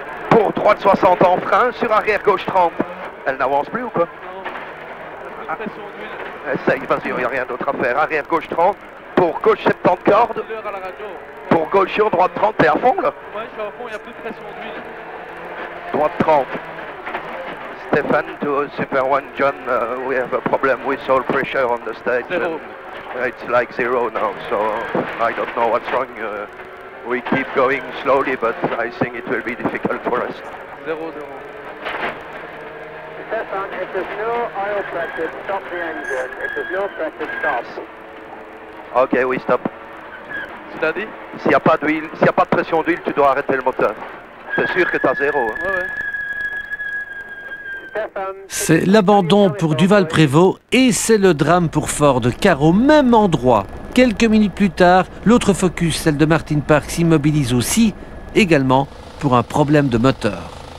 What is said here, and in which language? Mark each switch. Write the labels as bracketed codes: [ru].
[fr] Pour droite 60 en frein, sur arrière gauche 30. Elle n'avance plus ou quoi? Essaye, vas-y, il n'y a rien d'autre à faire. Arrière gauche 30, pour gauche 70 cordes. Pour gauche sur droite 30, t'es à fond là? Ouais, je suis à fond, il n'y a plus de pression d'huile. Droite 30. [en] Stefan to Super One John, we have a problem with oil pressure on the stage. It's like 0 now, so I don't know what's wrong. We keep going slowly, but I think it will be difficult for us. 0-0. Stefan, if there's no oil pressure, stop the engine. If there's no pressure, stop. [fr] Ok, oui, stop. C'est-à-dire? S'il n'y a pas d'huile, s'il n'y a pas de pression d'huile, tu dois arrêter le moteur. C'est sûr que tu as 0. Hein? Ouais. C'est l'abandon pour Duval-Prévost et c'est le drame pour Ford, car au même endroit, quelques minutes plus tard, l'autre Focus, celle de Martin Park, s'immobilise aussi, également pour un problème de moteur.